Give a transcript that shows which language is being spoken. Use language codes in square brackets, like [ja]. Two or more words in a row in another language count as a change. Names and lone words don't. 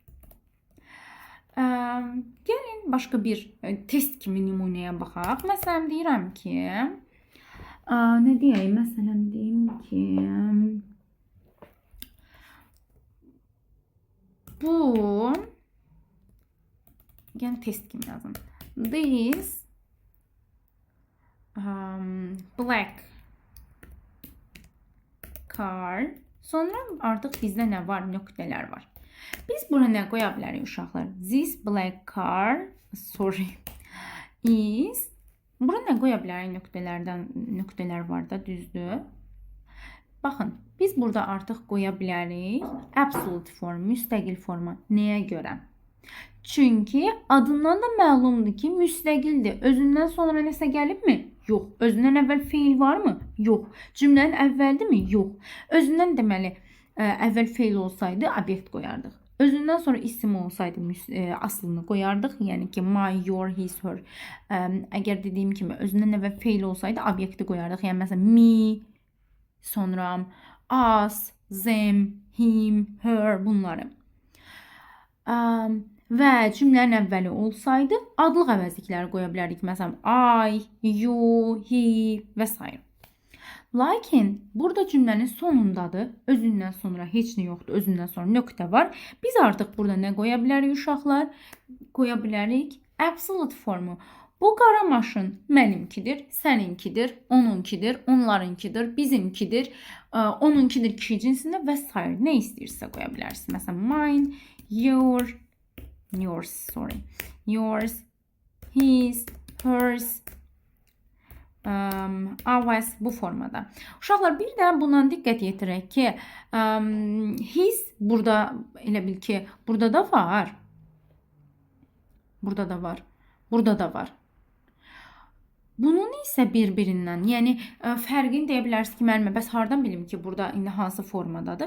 [az] Gəlin başqa bir test kimi nümunəyə baxaq. Məsələn, deyirəm ki, nə deyək? Məsələn, deyim ki, bu, gəlin test kimi yazın. [en] This black car. [az] Sonra artıq bizdə nə var? Nöqtələr var. Biz bura nə qoya bilərik uşaqlar? [en] This black car, is. [az] Bura nə qoya bilərik? Nöqtələr var da, düzdür. Baxın, biz burada artıq qoya bilərik [en] absolute form, [az] müstəqil forma. Nəyə görə? Çünki adından da məlumdur ki, müstəqildir. Özündən sonra nəsə gəlibmi? Yox. Özündən əvvəl feil varmı? Yox. Cümlənin əvvəldirmi? Yox. Özündən deməli əvvəl feil olsaydı obyekt qoyardıq. Özündən sonra isim olsaydı aslını qoyardıq. Yəni ki, [en] my, your, his, her. [az] Əgər dediyim kimi özündən əvvəl feil olsaydı obyekti qoyardıq. Yəni məsələn me, sonra [en] us, them, him, her [az] bunları. Və cümlənin əvvəli olsaydı adlıq əvəzlikləri qoya bilərdik. Məsələn [en] I, you, he [az] və s. Lakin burada cümlənin sonundadır. Özündən sonra heç nə yoxdur. Özündən sonra nöqtə var. Biz artıq burada nə qoya bilərik uşaqlar? Qoya bilərik absolute formu. Bu qara maşın mənimkidir, səninkidir, onunkidir, onlarınkidir, bizimkidir, onunkidir kişi cinsində və s. Nə istəyirsə qoya bilərsiniz. [en] Məsələn mine, yours, his, hers, ours [az] bu formada. Uşaqlar bir də buna diqqət yetirək ki, his burada elə bil ki, burada da var. Burada da var. Burada da var. Bunun isə bir-birindən, yəni fərqini deyə bilərsiniz ki, müəllimə, bəs hardan bilim ki, burada indi hansı formadadır?